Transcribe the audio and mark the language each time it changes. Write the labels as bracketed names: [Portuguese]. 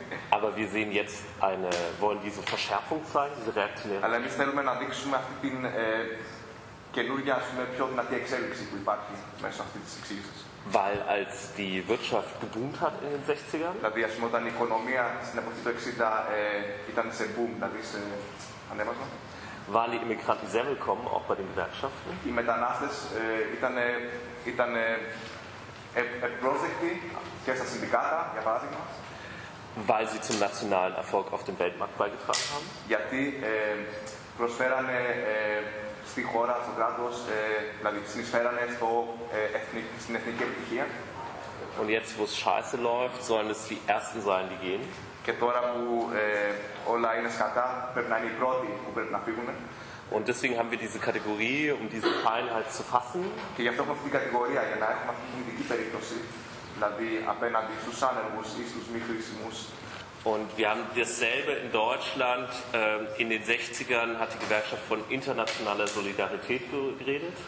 [German] Aber wir sehen jetzt eine, wollen diese Verschärfung zeigen, diese reaktionäre. [Greek] Αλλά εμείς θέλουμε να δείξουμε αυτή την καινούργια, ας πούμε, πιο δυνατή εξέλιξη που υπάρχει μέσω αυτής της εξήγησης. [German] Weil als die Wirtschaft geboomt hat in den 60ern? [Greek] Δηλαδή, ας πούμε, όταν η οικονομία στην εποχή του 60 ήταν σε boom, δηλαδή σε ανέβασμα. [German] Waren die Immigranten sehr willkommen, auch bei den Gewerkschaften? Die Metanastes waren [Greek] ευπρόσδεκτοι, και στα συνδικάτα, για παράδειγμα. [German] Weil sie zum nationalen Erfolg auf dem Weltmarkt beigetragen haben? [Greek] Γιατί προσφέρανε στη χώρα, στο κράτος, δηλαδή συνεισφέρανε στην εθνική επιτυχία. [German] Und jetzt, wo es scheiße läuft, sollen es die Ersten sein, die gehen? [Greek] Και τώρα που όλα είναι σκατά, πρέπει να είναι οι πρώτοι που πρέπει να φύγουν. [German] Und deswegen haben wir diese Kategorie, um diese Feinheit zu fassen. [Greek] Και γι' αυτό έχουμε αυτή την κατηγορία, για να έχουμε αυτή την ειδική περίπτωση. δηλαδή απέναντι στους άνεργους ή στους μη χρήσιμους. [German] Und wir haben dasselbe in Deutschland. In den 60ern hat die Gewerkschaft von internationaler Solidarität geredet.